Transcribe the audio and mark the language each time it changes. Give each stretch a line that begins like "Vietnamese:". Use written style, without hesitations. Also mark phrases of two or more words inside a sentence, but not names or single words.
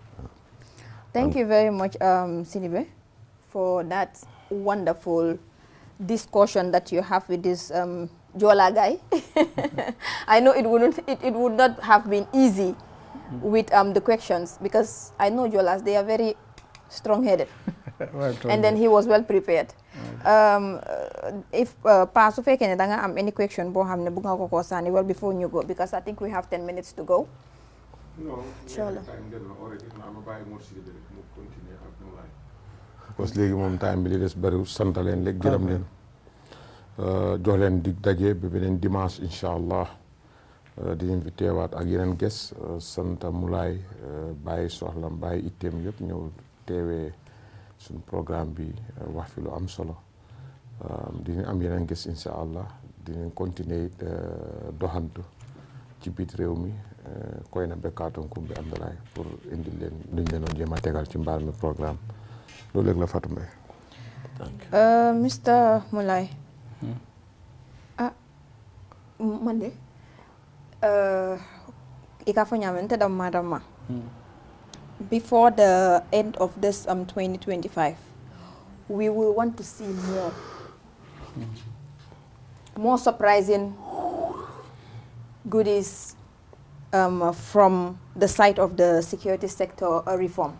English: Thank you very much, Sidibe, for that wonderful discussion that you have with this Jola guy. I know it would not have been easy with the questions, because I know Jolas, they are very strong-headed. And then he was well prepared.
Wolof: If Pa su fekkee ne da nga am
English: any question
Wolof: boo xam ne bu nga ko sànni
English: well before you go, because I think we have 10 minutes to go. No, inshallah.
French: Parce que
Wolof: léegi moom time bi li des bariwul sant leen léegi gërëm leen jox leen dig daje ba beneen dimanche
Arabic: إن شاء الله
Wolof: dinañ fi teewaat ak yeneen ges sant Moulay bàyyi soxlam bàyyi itteem yëpp ñëw teewee suñu programme bi wax fi lu am solo dinañ am yeneen ges
Arabic: إن شاء الله
Wolof: dinañ continuer doxantu ci biir réew mi koy na bekkaatoon kumbi Abdoulaye pour indi leen luñ leen doon jéem a tegal ci mbaar mi programme loolu léegi la Fatou Mbaye
English: Mr. Mulai. Monday. Before the end of this 2025, we will want to see more surprising goodies from the side of the security sector reform.